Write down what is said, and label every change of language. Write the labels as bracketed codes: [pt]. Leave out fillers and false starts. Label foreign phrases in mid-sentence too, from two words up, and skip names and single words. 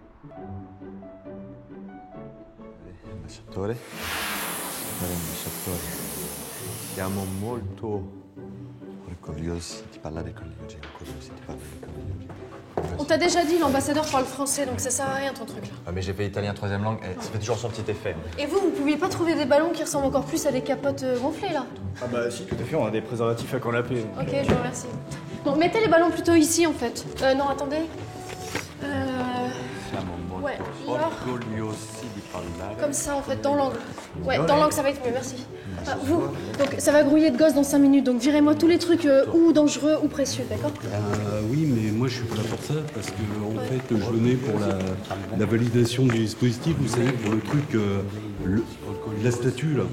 [it] Ambasciatore, signore ambasciatore, siamo molto orgogliosi di parlare con lei oggi. [fr] On t'a déjà dit, l'ambassadeur parle français, donc ça sert à rien ton truc là. Ah mais j'ai fait italien troisième langue, ça fait toujours son petit effet. Et vous pouviez pas trouver des ballons qui ressemblent encore plus à des capotes gonflées là? Ah bah si, tout à fait, on a des préservatifs à canapé. Ok, je vous remercie. Bon, mettez les ballons plutôt ici en fait. Non, attendez. [it] Siamo molto [fr] Ouais, là. [it] orgogliosi di parlare. [fr] Comme ça en fait, dans l'angle. Ouais, dans l'angle ça va être mieux, merci. Vous, donc ça va grouiller de gosse dans 5 minutes, donc virez-moi tous les trucs ou dangereux ou précieux, d'accord? Oui, mais moi je suis pas là pour ça, parce que en fait je venais pour la validation du dispositif, vous savez, pour le truc, la statue là.